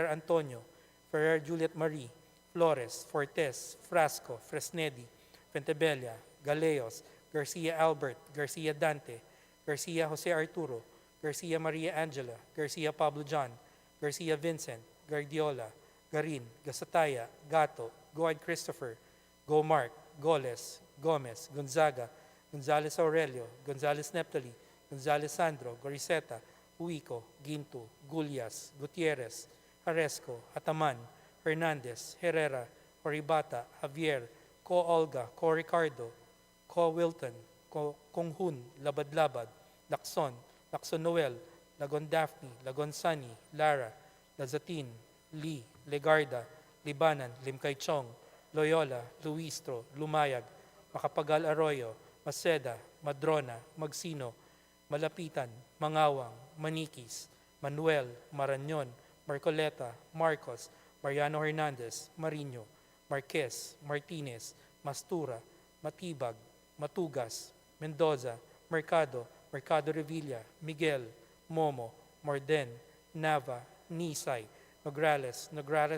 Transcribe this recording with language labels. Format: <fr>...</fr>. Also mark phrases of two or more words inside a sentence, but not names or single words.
<en>Antonio, Ferrer Juliet Marie, Flores, Fortes, Frasco, Fresnedi, Pentebella, Galeos, Garcia Albert, Garcia Dante, Garcia Jose Arturo, Garcia Maria Angela, Garcia Pablo John, Garcia Vincent, Guardiola, Garin, Gasataya, Gato, Goad Christopher, Go Mark, Goles, Gomez, Gonzaga, Gonzales Aurelio, Gonzales Neptali, Gonzales Sandro, Goriseta, Huico, Ginto, Gulyas, Gutierrez, Haresco, Ataman, Hernandez, Herrera, Oribata, Javier, Co Olga, Co Ricardo, Co Wilton, Co Konghun, Labad-Labad, Lacson, Lacson Noel, Lagon Daphne, Lagon Sunny, Lara, Lazatin, Lee, Legarda, Libanan, Limkay Chong, Loyola, Luistro, Lumayag, Makapagal Arroyo, Maceda, Madrona, Magsino, Malapitan, Mangawang, Manikis, Manuel, Marañon, Marcoleta, Marcos, Mariano Hernandez, Marino, Marquez, Martinez, Mastura, Matibag, Matugas, Mendoza, Mercado, Mercado Revilla, Miguel, Momo, Morden, Nava, Nisay, Nograles, Nograles</en>